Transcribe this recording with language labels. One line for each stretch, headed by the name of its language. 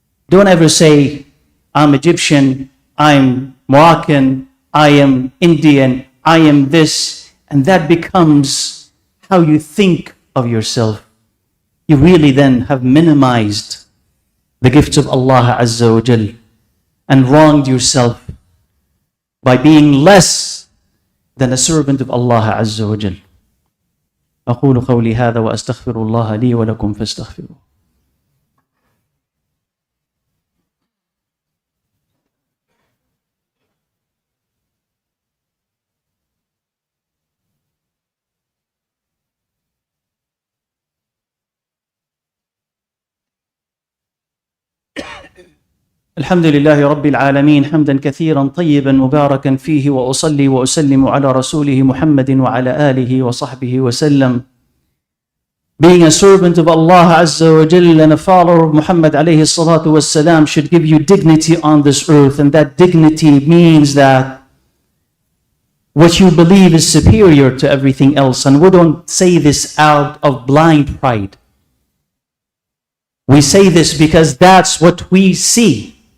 English: Don't ever say, I'm Egyptian, I'm Moroccan, I am Indian, I am this, and that becomes how you think of yourself. You really then have minimized the gifts of Allah Azza wa Jal and wronged yourself by being less than a servant of Allah Azza wa Jal.
Arabic: أقول قولي هذا وأستغفر الله لي ولكم فاستغفروه. الحمد لله رب العالمين حمدا كثيرا طيبا مباركا فيه وأصلي وأسلم على رسوله محمد وعلى آله وصحبه وسلم.
English: Being a servant of Allah Azza wa Jal and a follower of Muhammad alayhi salatu wassalam should give you dignity on this earth, and that dignity means that what you believe is superior to everything else. And we don't say this out of blind pride. We say this because that's what we see.